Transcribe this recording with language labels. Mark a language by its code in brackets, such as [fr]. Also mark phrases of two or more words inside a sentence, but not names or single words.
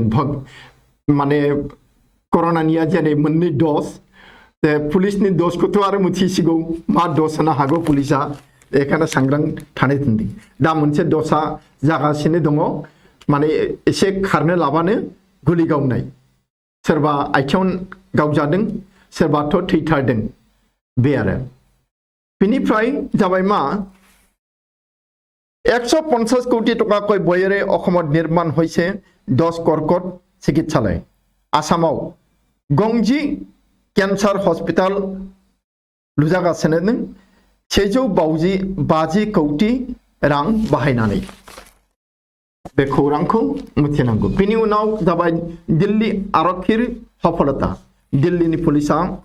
[brx] माने कर'नानिया जेरै मोननै डज पुलिसनि डजखौथ' आरो मिथिसिगौ मा डज होनो हागौ पुलिसा बेखायनो सांग्रां थानो थिनदों। दा मोनसे डजआ जागासिनो दङ, माने एसे खारनो लाबानो गुलि गावनाय सोरबा आथिङाव गावजादों सोरबाथ' थैथारदों बे आरो बेनिफ्राय जाबाय मा [as] 150 কোটি টাকাকৈ বয়েৰে অসমত নিৰ্মাণ হৈছে 10 কৰ্কট চিকিৎসালয় [brx] आसामाव गंजि [en] cancer hospital [brx] लुजागासिनो दं 150 कोटी रां बाहायनानै बे खौरांखौ मिथिनांगौ बेनि उनाव जाबाय दिल्ली [as] আৰক্ষীৰ সফলতা [brx] दिल्लीनि पुलिसा